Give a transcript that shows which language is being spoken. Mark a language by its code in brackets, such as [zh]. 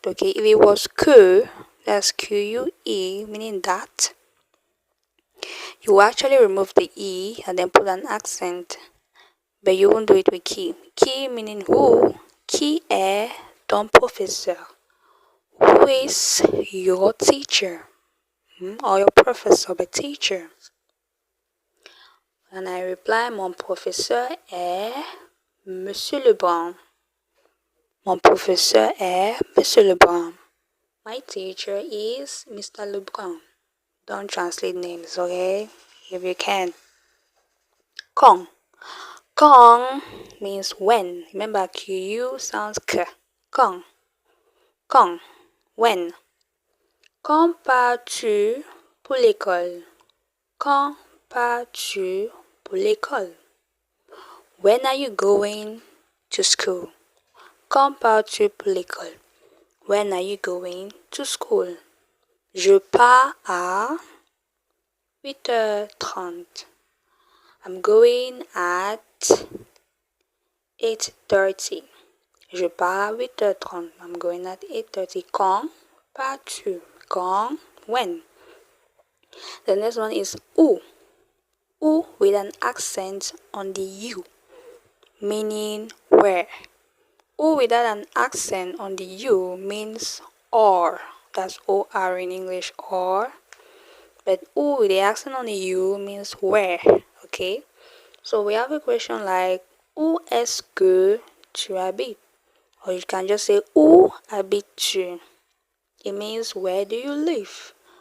[en] Okay, if it was que, that's Q-U-E, meaning that, you will actually remove the E and then put an accent, but you won't do it with qui. [fr] Qui [en] meaning who. [fr] Qui est ton professeur? [en] Who is your teacher? Or your professor, but teacher. And I reply, [fr] mon professeur est Monsieur Lebrun. Mon professeur est Monsieur Lebrun. [en] My teacher is Mr. Lebrun. Don't translate names, okay? If you can. Quand. Quand means when. Remember, QU sounds K. Quand. Quand. When. [fr] Quand pars-tu pour l'école? Quand pars-tu pour l'école? [en] When are you going to school? [fr] Quand pars-tu pour l'école? [en] When are you going to school? [fr] Je pars à 8h30. [en] I'm going at 8:30. [fr] Je pars à 8h30. [en] I'm going at 8:30. [fr] Quand pars-tu? [en] Quand, when. The next one is où. Où with an accent on the U, meaning where. Où without an accent on the U means or. That's O-R in English, or. But où with the accent on the U means where. Okay? So we have a question like, [fr] où est-ce que tu habites? [en] Or you can just say, [fr] où habites-tu? [en] It means, where do you live?